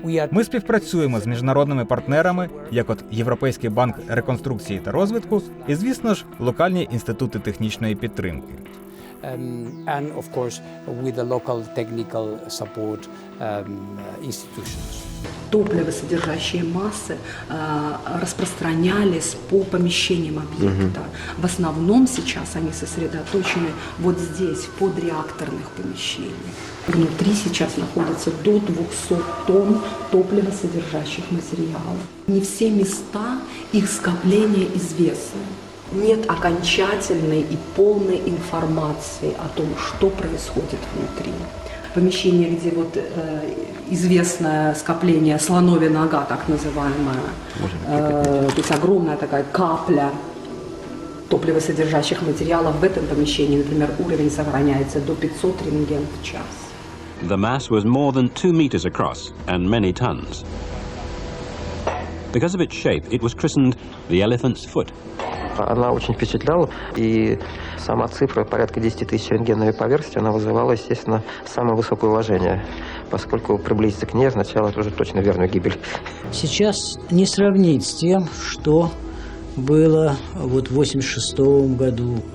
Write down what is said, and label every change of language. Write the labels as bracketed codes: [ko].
[uk] Ми співпрацюємо з міжнародними партнерами, як от Європейський банк реконструкції та розвитку і, звісно ж, локальні інститути технічної підтримки. [en] And of course with the local technical support institutions. [ru] Топливосодержащие массы распространялись по помещениям объекта. В основном сейчас они сосредоточены вот здесь, в подреакторных помещениях. Внутри сейчас находится до 200 тонн топливосодержащих материалов. Не все места их скопления известны. Нет окончательной и полной информации о том, что происходит внутри. Помещение, где вот известное скопление слоновья нога, так называемое. То есть огромная такая капля топливосодержащих материалов в этом помещении. Например, уровень сохраняется до 500 рентген в час. [en] The mass was more than 2 meters across and many tons. Because of its shape, it was christened the elephant's foot. [ru] Она очень впечатляла, и сама цифра порядка 10 тысяч рентгеновой поверхности, она вызывала, естественно, самое высокое уважение, поскольку приблизиться к ней означало уже точно верную гибель. Сейчас не сравнить с тем, что было вот в 1986 году.